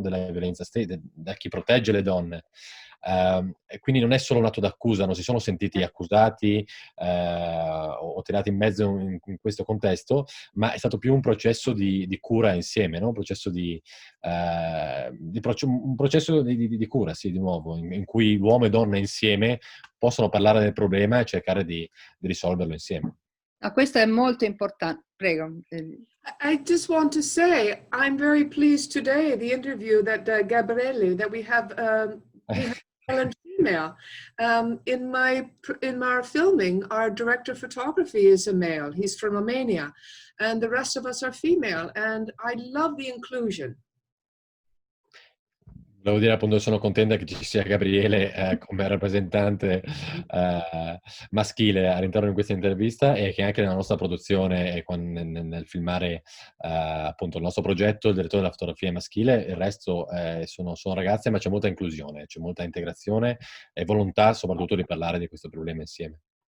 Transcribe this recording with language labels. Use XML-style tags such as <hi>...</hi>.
<it>Della violenza da chi protegge le donne. E quindi non è solo un atto d'accusa, non si sono sentiti accusati o tirati in mezzo in questo contesto, ma è stato più un processo di cura insieme, no? Un processo di cura, sì, di nuovo, in cui uomo e donna insieme possono parlare del problema e cercare di risolverlo insieme. No, questo è molto importante. Prego.</it> <en>I just want to say, I'm very pleased today, the interview that Gabriele, that we have male and female. In our filming, our director of photography is a male. He's from Romania, and the rest of us are female. And I love the inclusion.</en> <it>Volevo dire appunto, sono contenta che ci sia Gabriele come rappresentante maschile all'interno di questa intervista, e che anche nella nostra produzione e nel filmare appunto il nostro progetto, il direttore della fotografia è maschile, il resto sono ragazze, ma c'è molta inclusione, c'è molta integrazione e volontà soprattutto di parlare di questo problema insieme.</it>